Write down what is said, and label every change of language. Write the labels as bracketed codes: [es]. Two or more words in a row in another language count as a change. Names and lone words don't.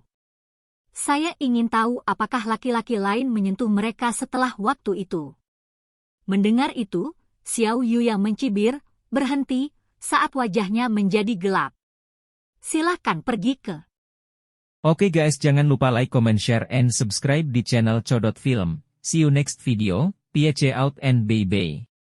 [id] Saya ingin tahu apakah laki-laki lain menyentuh mereka setelah waktu itu. Mendengar itu, Xiao Yu yang mencibir, berhenti, saat wajahnya menjadi gelap. Silakan pergi ke. Oke guys, jangan lupa [en] like, comment, share, and subscribe [id] di channel Codot Film. [en] See you next video, peace out and bye-bye.